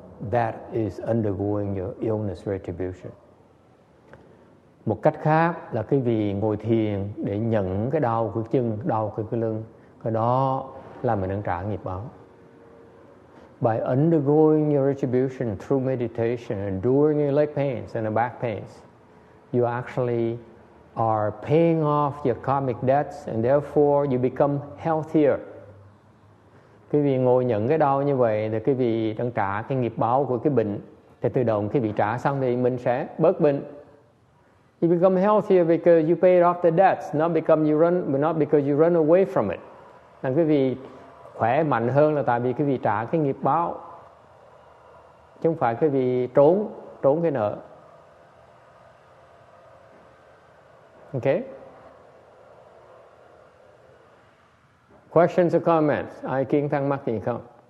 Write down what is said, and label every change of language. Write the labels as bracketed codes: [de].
[en] That is undergoing your illness retribution. [vi] Một cách khác là cái vì ngồi thiền để nhận cái đau của chân, đau của cái lưng. Cái đó là mình đang trả nghiệp báo. [en] By undergoing your retribution through meditation, enduring your leg pains and the back pains, you actually are paying off your karmic debts and therefore you become healthier. [vi] Quý vị ngồi nhận cái đau như vậy thì quý vị đang trả cái nghiệp báo của cái bệnh. Thì tự động quý vị trả xong thì mình sẽ bớt bệnh. [en] You become healthier because you paid off the debts, not because you run away from it. [vi] Là quý vị khỏe mạnh hơn là tại vì quý vị trả cái nghiệp báo, chứ không phải quý vị trốn cái nợ. [en] Okay? Questions or comments? [vi] Ai kiến thắc mắc gì không?